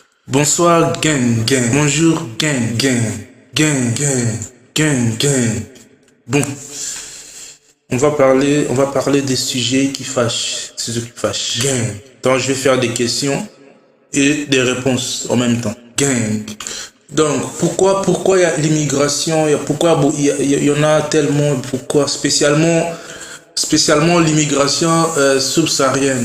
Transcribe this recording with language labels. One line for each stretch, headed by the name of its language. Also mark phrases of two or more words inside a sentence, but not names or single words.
French: Bonsoir, gang, gang. Bonjour, gang, gang. Gang, gang, gang, gang. Bon, on va parler des sujets qui fâchent. C'est ce qui fâche. Gang. Donc, je vais faire des questions et des réponses en même temps. Gang. Donc, pourquoi il y a l'immigration, pourquoi il y en a tellement, pourquoi spécialement l'immigration subsaharienne.